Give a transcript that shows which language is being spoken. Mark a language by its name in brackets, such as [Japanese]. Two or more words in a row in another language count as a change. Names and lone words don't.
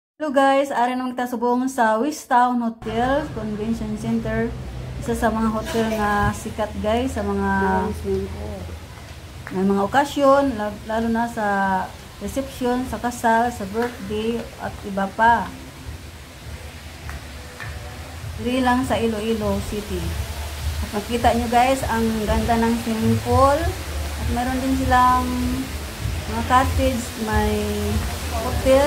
[Hiligaynon] Hello guys, ari naman kita subong sa Wistown Hotel Convention Center. Isa sa mga hotel nga sikat guys sa mga may mga okasyon, lalo na sa reception, sa kasal, sa birthday [Filipino] at iba pa. [Hiligaynon] Diri lang sa Iloilo City. [Filipino] At makita nyo guys ang ganda ng [English] swimming pool [Filipino] at meron din silang mga cottage, may hotel.